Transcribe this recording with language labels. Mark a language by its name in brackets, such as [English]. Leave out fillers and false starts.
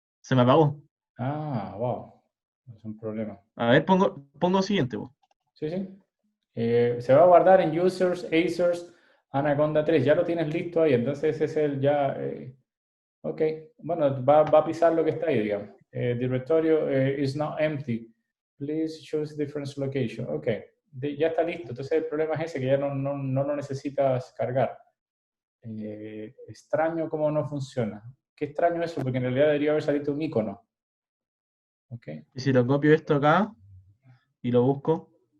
[Spanish] Se me apagó. Ah, wow. Es un problema. A ver, pongo siguiente. Sí. Se va a guardar en Users, Acers, Anaconda 3. Ya lo tienes listo ahí, entonces ese es el ya... ok, bueno, va a pisar lo que está ahí, digamos. [English] Directorio is now empty. Please choose different location. [Spanish] Ok, ya está listo. Entonces el problema es ese, que ya no lo necesitas cargar. Extraño cómo no funciona. Qué extraño eso, porque en realidad debería haber salido un icono. Ok. Y si lo copio esto acá y lo busco.